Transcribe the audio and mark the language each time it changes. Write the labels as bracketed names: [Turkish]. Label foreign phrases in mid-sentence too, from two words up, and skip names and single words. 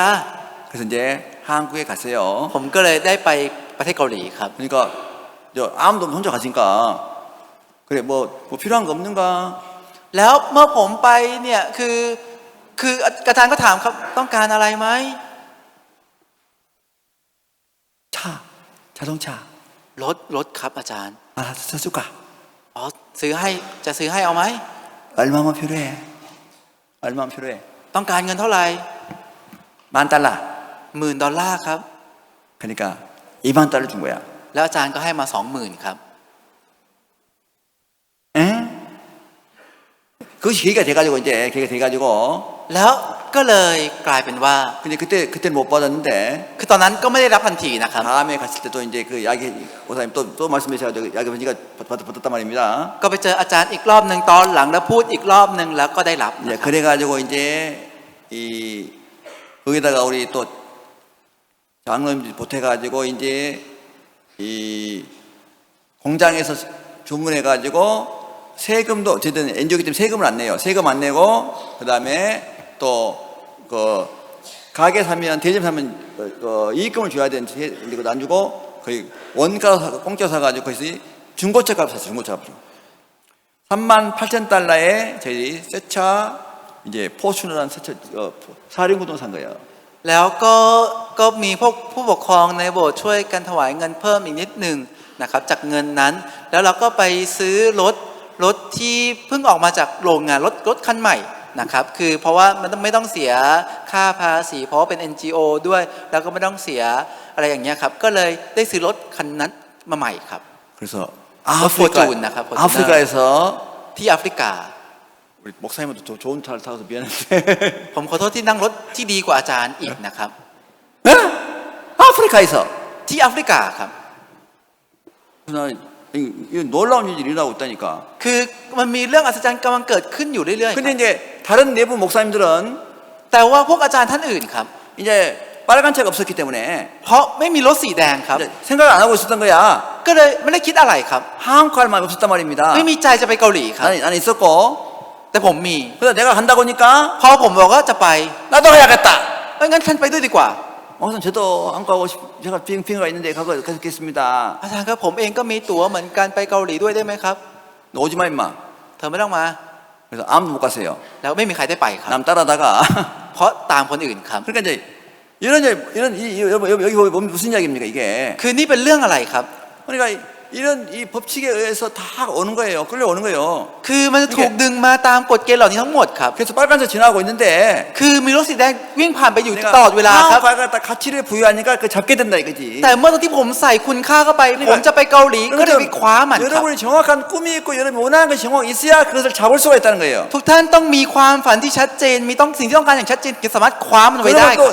[Korean] 그래서 이제 한국에 갔어요. [Thai] ผมก็เลยได้ไปประเทศเกาหลีครับ [Korean] 그러니까 저 아무도 없는 혼자 가니까 그래 뭐 필요한 거 없는가? [Thai] แล้วเมื่อผมไปเนี่ยคืออาจารย์ก็ถามครับต้องการอะไรไหม [Korean] 자동차. [Thai] รถครับอาจารย์ [Korean] 알아서 사줄까? [Thai] อ๋อซื้อให้เอาไหม [Korean] 얼마만 필요해? 얼마만 필요해? [Thai] ต้องการเงินเท่าไหร่ [Korean] $10,000. [Thai] $10,000ครับ [Korean] 그러니까 $20,000을 준 거야. [Thai] แล้วอาจารย์ก็ให้มา 20,000ครับ [Korean] 에? 그것이 계기가 돼가지고 [Thai] แล้วก็เลยกลายเป็นว่า [Korean] 근데 그때 못 받았는데 [Thai] คือตอนนั้นก็ไม่ได้รับทันทีนะครับ [Korean] 다음에 갔을 때도 이제 그 야기 오사님 또 말씀하셔가지고 야기 보니까 받았단 말입니다. [Thai] ก็ไปเจออาจารย์อีกรอบหนึ่งตอนหลังแล้วพูดอีกรอบหนึ่งแล้วก็ได้รับ [Korean] 이제 그래가지고 이제 이 거기다가 우리 또 장로님들 보태가지고 이제 이 공장에서 주문해가지고 세금도 어쨌든 NGO기 때문에 세금을 안 내요. 세금 안 내고 그 다음에 또 그 가게 사면 대점 사면 이익금을 줘야 되는데 그거 안 주고 거의 원가로 사고 공짜 사가지고 거기서 중고차 값을 샀어요. 중고차 값으로 38,000달러에 저희 새차 이제 포슈너라는 새차 사륜구동 산 거예요. [Thai] แล้วก็มีพวกผู้ปกครองในโบสถ์ช่วยกันถวายเงินเพิ่มอีกนิดหนึ่งนะครับจากเงินนั้นแล้วเราก็ไปซื้อรถที่เพิ่งออกมาจากโรงงานรถคันใหม่นะครับคือเพราะว่ามันไม่ต้องเสียค่าภาษีเพราะว่าเป็น NGO ด้วยแล้วก็ไม่ต้องเสียอะไรอย่างเงี้ยครับก็เลยได้ซื้อรถคันนั้นมาใหม่ครับ [Korean] 그래서 [Thai] 포춘 นะครับ [Korean] 아프리카에서 [Thai] ที่แอฟริกา [Korean] 우리 목사님도 더 좋은 차를 타서 미안한데 [Thai] ผมขอโทษที่นั่งรถที่ดีกว่าอาจารย์อีกนะครับ [Korean] 에? 아프리카에서 [Thai] ที่แอฟริกาครับ [Korean] 이 놀라운 일이 일어나고 있다니까. [Thai] คือมันมีเรื่องอัศจรรย์กำลังเกิดขึ้นอยู่เรื่อยๆ [Korean] 근데 이제 다른 내부 목사님들은 [Thai] แต่ว่าพวกอาจารย์ท่านอื่นครับ [Korean] 이제 빨간 차가 없었기 때문에 [Thai] เพราะไม่มีรถสีแดงครับ [Korean] 이제 생각을 안 하고 있었던 거야. [Thai] ก็เลยไม่ได้คิดอะไรครับ [Korean] 한국 갈 마음이 없었단 말입니다. [Thai] ไม่มีใจจะไปเกาหลีครับ [Korean] 나는 있었고 [Thai] แต่ผมมี [Korean] 그래서 내가 간다고 하니까 [Thai] พอผมบอกว่าจะไป [Korean] 나도 가야겠다. [Thai] งั้นท่านไปด้วยดีกว่า [Korean] 목사님 저도 한국 가고 제가 비행가 있는데 가겠습니다. [Thai] อาจารย์ครับผมเองก็มีตั๋วเหมือนกันไปเกาหลีด้วยได้ไหมครับ [Korean] 너 오지 마 임마. [Thai] เธอไม่ต้องมา [Korean] 그래서 아무도 못 갔어요. [Thai] แล้วไม่มีใครได้ไปครับ [Korean] 남 따라다가 [Thai] เพราะตามคนอื่นครับ [Korean] 그러니까 이제 여기 무슨 이야기입니까 이게? [Thai] คือนี่เป็นเรื่องอะไรครับ [Korean] 그러니까 이런 이 법칙에 의해서 다 오는 거예요. 끌려오는 거예요. [Thai] คือมันจะถูกดึงมาตามกฎเกณฑ์เหล่านี้ทั้งหมดครับ [Korean] 그래서 빨간색 지나가고 있는데 [Thai] คือมีรถสีแดงวิ่งผ่านไปอยู่ตลอดเวลาครับ [Korean] 빨간 딱 가치를 부여하니까 그 잡게 된다 이거지. [Thai] แต่เมื่อตอนที่ผมใส่คุณค่าเข้าไปผมจะไปเกาหลีก็เลยไปคว้ามันครับ [Korean] 여러분이 정확한 꿈이 있고 여러분이 원하는 것이 정확 있어야 그것을 잡을 수가 있다는 거예요. [Thai] ทุกท่านต้องมีความฝันที่ชัดเจนมีต้องสิ่งที่ต้องการอย่างชัดเจนจะสามารถคว้ามันไว้ได้ครับ